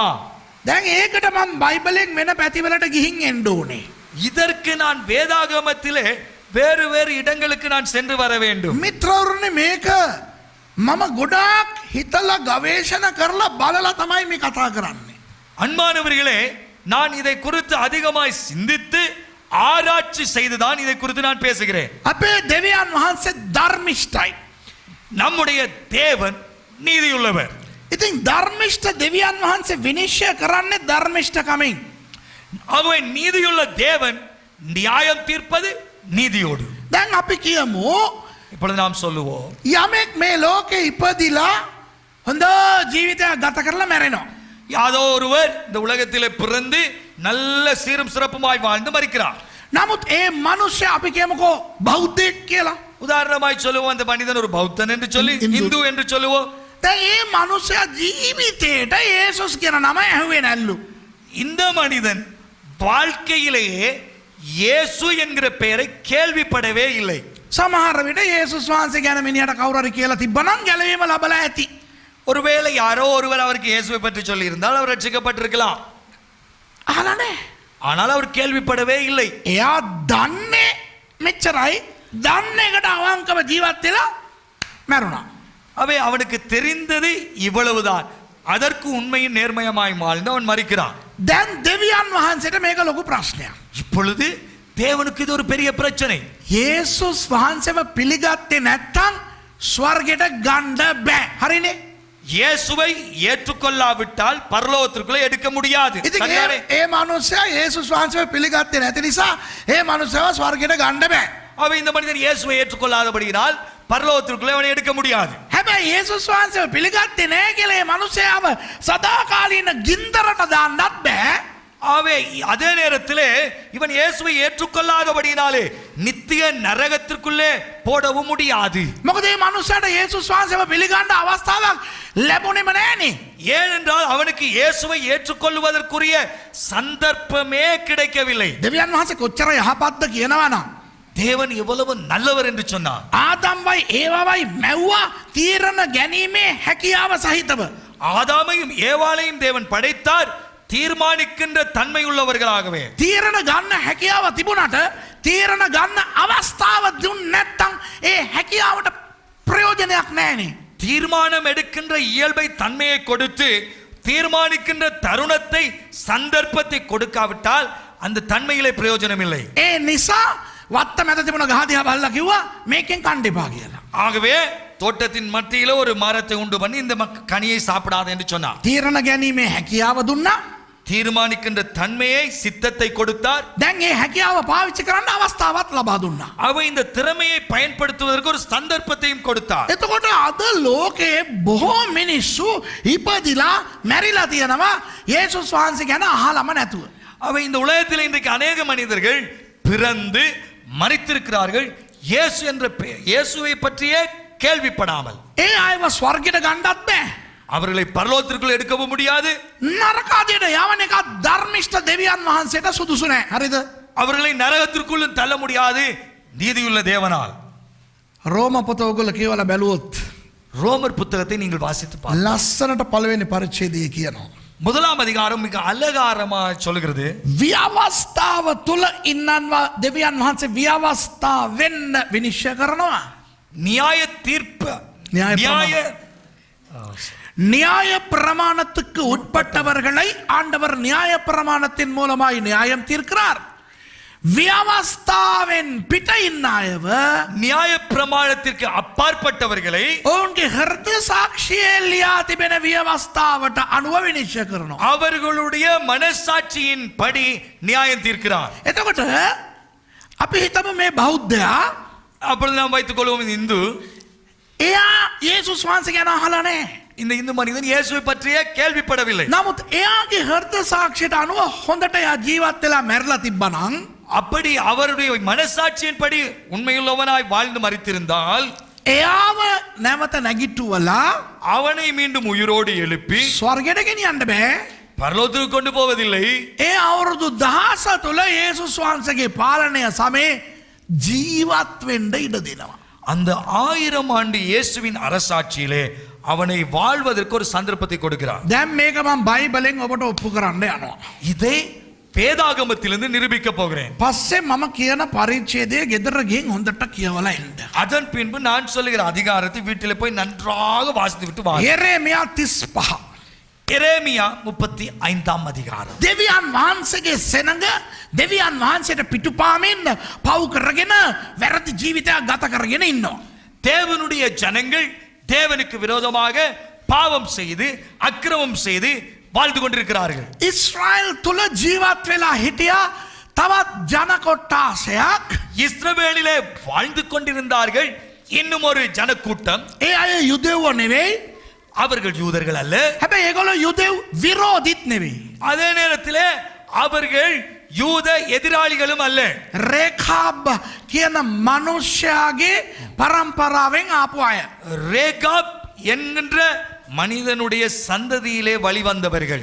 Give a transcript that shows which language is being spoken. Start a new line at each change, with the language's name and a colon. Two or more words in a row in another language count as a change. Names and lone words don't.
Sinhala: දැන් ඒකට මම බයිබලෙන් වෙන පැතිවලට ගිහින් එන්න ඕනේ.
Tamil: இதற்கு நான் வேதாகமத்திலே வேறு வேறு இடங்களுக்கு நான் சென்று வர வேண்டும்.
Sinhala: මිත්‍රවරුනි මේක මම ගොඩාක් හිතලා ගවේෂණ කරලා බලලා තමයි මේ කතා කරන්නේ.
Tamil: அன்பானவர்களே, நான் இதை குறித்து அதிகமாய் சிந்தித்து ஆராய்ச்சி செய்துதான் இதை குறித்து நான் பேசுகிறேன்.
Sinhala: අපේ දෙවියන් වහන්සේ ධර්මිෂ්ඨයි.
Tamil: நம்முடைய தேவன் நீதியுள்ளவர்.
Sinhala: ඉතින් ධර්මිෂ්ඨ දෙවියන් වහන්සේ විනිශ්චය කරන්නේ ධර්මිෂ්ඨකමින්.
Tamil: அவன் நீதியுள்ள தேவன் நியாயம் தீர்ப்பது நீதியோடு.
Sinhala: දැන් අපි කියමු
Tamil: இப்பொழுது நாம் சொல்லுவோம்,
Sinhala: යමෙක් මේ ලෝකේ ඉපදිලා හොඳ ජීවිතයක් ගත කරලා මැරෙනවා.
Tamil: யாதோ ஒருவர் இந்த உலகத்திலே பிறந்து நல்ல சீரும் சிறப்புமாய் வாழ்ந்து மரிக்கிறார்.
Sinhala: නමුත් ඒ මිනිස්සයා අපි කියමුකෝ බෞද්ධයෙක් කියලා.
Tamil: உதாரணமாய் சொல்லுவோம், அந்த மனிதன் ஒரு பௌத்தன் என்று சொல்லி, இந்து என்று சொல்லுவோம்.
Sinhala: දැන් ඒ මිනිස්සයා ජීවිතේට යේසුස් කියන නම ඇහුවේ නැල්ලු.
Tamil: இந்த மனிதன் வாழ்க்கையிலேயே இயேசு என்கிற பெயரை கேள்விப்படவே இல்லை.
Sinhala: සමහර විට යේසුස් වහන්සේ ගැන මිනිහට කවුරු හරි කියලා තිබ්බනම් ගැලවීම ලැබලා ඇති.
Tamil: ஒருவேளை யாரோ ஒருவர் அவருக்கு இயேசுவை பற்றி சொல்லி இருந்தால் அவர் ரட்சிக்கப்பட்டிருக்கலாம்.
Sinhala: අහලා නැහැ.
Tamil: ஆனால் அவர் கேள்விப்படவே இல்லை.
Sinhala: එයා දන්නේ මෙච්චරයි. දන්න එකට අවංකව ජීවත් වෙලා මැරුණා.
Tamil: அவை அவனுக்கு தெரிந்தது இவ்வளவுதான். அதற்கு உண்மையின் நேர்மையமாய் வாழ்ந்து அவன் மரிக்கிறான்.
Sinhala: දැන් දෙවියන් වහන්සේට මේක ලොකු ප්‍රශ්නයක්.
Tamil: இப்பொழுது தேவனுக்கு இது ஒரு பெரிய பிரச்சனை.
Sinhala: යේසුස් වහන්සේව පිළිගත්තේ නැත්නම් ස්වර්ගයට ගන්න බෑ. හරිනේ?
Tamil: இயேசுவை ஏற்றுக்கொள்ளாவிட்டால் பரலோகத்திற்குள்ளே எடுக்க முடியாது.
Sinhala: ඉතින් ඒ මිනිස්සයා යේසුස් වහන්සේව පිළිගත්තේ නැති නිසා ඒ මිනිස්සව ස්වර්ගයට ගන්න බෑ.
Tamil: அவை இந்த மனிதன் இயேசுவை ஏற்றுக்கொள்ளாதபடியினால் பரலோகத்திற்குள்ளே அவனை எடுக்க முடியாது.
Sinhala: හැබැයි යේසුස් වහන්සේව පිළිගත්තේ නැහැ කියලා ඒ මිනිස්සයාව සදාකාලීන ගින්දරට දාන්නත් බෑ.
Tamil: ஆவே அதே நேரத்திலே இவன் இயேசுவை ஏற்றுக்கொள்ளாதபடியினாலே நித்திய நரகத்திற்குள்ளே போடவும் முடியாது.
Sinhala: මොකද මේ මිනිස්සයාට යේසුස් වහන්සේව පිළිගන්න අවස්ථාවක් ලැබුණේම නැහනේ.
Tamil: ஏனென்றால் அவனுக்கு இயேசுவை ஏற்றுக்கொள்வதற்குரிய சந்தர்ப்பமே கிடைக்கவில்லை.
Sinhala: දෙවියන් වහන්සේ කොච්චර යහපත්ද කියනවනම්
Tamil: தேவன் எவ்வளவு நல்லவர் என்று சொன்னார்.
Sinhala: ආදම්වයි ඒවවයි මැව්වා තීරණ ගැනීමේ හැකියාව සහිතව.
Tamil: ஆதாமையும் ஏவாளையும் தேவன் படைத்தார் தீர்மானிக்கின்ற தன்மை உள்ளவர்களாகவே.
Sinhala: තීරණ ගන්න හැකියාව තිබුණට තීරණ ගන්න අවස්ථාව දුන්න නැත්නම් ඒ හැකියාවට ප්‍රයෝජනයක් නැහැනේ.
Tamil: தீர்மானம் எடுக்கின்ற இயல்பை தன்மையை கொடுத்து தீர்மானிக்கின்ற தருணத்தை சந்தர்ப்பத்தை கொடுக்காவிட்டால் அந்த தன்மையிலே பிரயோஜனம் இல்லை.
Sinhala: ඒ නිසා වත්ත මැද තිබුණ ගහ දිහා බලලා කිව්වා මේකෙන් කන්න එපා කියලා.
Tamil: ஆகவே தோட்டத்தின் மத்தியில ஒரு மரத்தை உண்டு பண்ணி இந்த கனியை சாப்பிடாது என்று சொன்னார்.
Sinhala: තීරණ ගැනීමේ හැකියාව දුන්නා.
Tamil: தீர்மானிக்கின்ற தன்மையை சித்தத்தை கொடுத்தார்.
Sinhala: දැන් ඒ හැකියාව පාවිච්චි කරන්න අවස්ථාවක් ලබා දුන්නා.
Tamil: அவர் இந்த திறமையை பயன்படுத்துவதற்கு ஒரு சந்தர்ப்பத்தையும் கொடுத்தார்.
Sinhala: එතකොට අද ලෝකේ බොහෝ මිනිස්සු ඉපදිලා මැරිලා තියෙනවා යේසුස් වහන්සේ ගැන අහලම නැතුව.
Tamil: அவர் இந்த உலகத்தில் இன்றைக்கு அநேக மனிதர்கள் பிறந்து மரித்திருக்கிறார்கள் இயேசு என்ற இயேசுவை பற்றியே கேள்விப்படாமல்.
Sinhala: ඒ අයව ස්වර්ගයට ගන්නත් බෑ.
Tamil: அவர்களை பரலோகத்திற்குள் எடுக்கவும் முடியாது.
Sinhala: නරකාදියට යවන එක ධර්මිෂ්ඨ දෙවියන් වහන්සේට සුදුසු නෑ. හරිද?
Tamil: அவர்களை நரகத்திற்குள்ளும் தள்ள முடியாது நீதியுள்ள தேவனால்.
Sinhala: රෝම පොත ඔයගොල්ලෝ කියවලා බැලුවොත්
Tamil: ரோமர் புத்தகத்தை நீங்கள் வாசித்து பாருங்கள்.
Sinhala: ලස්සනට පළවෙනි පරිච්ඡේදයේ කියනවා.
Tamil: முதலாம் அதிகாரம் மிக அழகாரமா சொல்கிறது.
Sinhala: ව්‍යවස්ථාව තුල ඉන්නන්වා දෙවියන් වහන්සේ ව්‍යවස්ථා වෙන්න විනිශ්චය කරනවා.
Tamil: நியாய தீர்ப்பு நியாய பிரமாணத்துக்கு உட்பட்டவர்களை ஆண்டவர் நியாய பிரமாணத்தின் மூலமாய் நியாயம் தீர்க்கிறார்.
Sinhala: ව්‍යවස්ථාවෙන් පිට ඉන්න අයව
Tamil: நியாய பிரமாணத்திற்கு அப்பாற்பட்டவர்களை
Sinhala: ඔවුන්ගේ හෘද සාක්ෂියේ ලියා තිබෙන ව්‍යවස්ථාවට අනුව විනිශ්චය කරනවා.
Tamil: அவர்களுடைய மனசாட்சியின் படி நியாயம் தீர்க்கிறார்.
Sinhala: එතකොට අපි හිතමු මේ බෞද්ධයා
Tamil: அப்பொழுது நாம் வைத்துக் கொள்வோம் இந்த இந்து
Sinhala: එයා යේසුස් වහන්සේ ගැන අහලා නැහැ.
Tamil: இந்த இந்து மனிதன் இயேசுவை பற்றியே கேள்விப்படவில்லை.
Sinhala: නමුත් එයාගේ හෘද සාක්ෂියට අනුව හොඳට එයා ජීවත් වෙලා මැරලා තිබ්බනම්
Tamil: அப்படி அவருடைய மனசாட்சியின் படி உண்மையுள்ளவனாய் வாழ்ந்து மரித்திருந்தால்
Sinhala: එයාව නැවත නැගිටුවලා
Tamil: அவனை மீண்டும் உயிரோடு எழுப்பி
Sinhala: ස්වර්ගයට ගෙනියන්න බෑ.
Tamil: பரலோகத்துக்கு கொண்டு போவதில்லை.
Sinhala: ඒ අවුරුදු 10 තුල යේසුස් වහන්සේගේ පාලනය සමේ ජීවත් වෙන්න ඉඩ දෙනවා.
Tamil: அந்த 1000 ஆண்டு இயேசுவின் அரசாட்சியிலே அவனை வாழ்வதற்கு ஒரு சந்தர்ப்பத்தை கொடுக்கிறார்.
Sinhala: දැන් මේක මම බයිබලෙන් ඔබට ඔප්පු කරන්න යනවා.
Tamil: இதை வேதாகமத்திலிருந்து நிரூபிக்க போகிறேன்.
Sinhala: පස්සේ මම කියන පරිච්ඡේදය ගෙදර ගිහින් හොඳට කියවලා එන්න.
Tamil: அதன் பின்பு நான் சொல்லுகிற அதிகாரத்தை வீட்டிலே போய் நன்றாக வாசித்து விட்டு வா.
Sinhala: යෙරේමියා 35.
Tamil: எரேமியா 35ஆம் அதிகாரம்.
Sinhala: දෙවියන් වහන්සේගේ සෙනඟ දෙවියන් වහන්සේට පිටුපාමින් පව් කරගෙන වැරදි ජීවිතයක් ගත කරගෙන ඉන්නවා.
Tamil: தேவனுடைய ஜனங்கள் தேவனுக்கு விரோதமாக பாவம் செய்து அக்கிரமம் செய்து வாழ்ந்து கொண்டிருக்கிறார்கள்.
Sinhala: ඉස්රායල් තුල ජීවත් වෙලා හිටියා තවත් ජන කොට්ටාසයක්.
Tamil: இஸ்ரவேலிலே வாழ்ந்து கொண்டிருந்தார்கள் இன்னும் ஒரு ஜனக்கூட்டம்.
Sinhala: ඒ අය යුදෙව්ව නෙවෙයි.
Tamil: அவர்கள் யூதர்கள் அல்ல.
Sinhala: හැබැයි ඒගොල්ලෝ යුදෙව් විරෝධිත් නෙවෙයි.
Tamil: அதே நேரத்திலே அவர்கள் யூத எதிராளிகளும் அல்ல.
Sinhala: රේඛාබ් කියන මිනිස්යාගේ පරම්පරාවෙන් ආපු අය.
Tamil: ரேகாப் என்கின்ற மனிதனுடைய சந்ததியிலே வழிவந்தவர்கள்.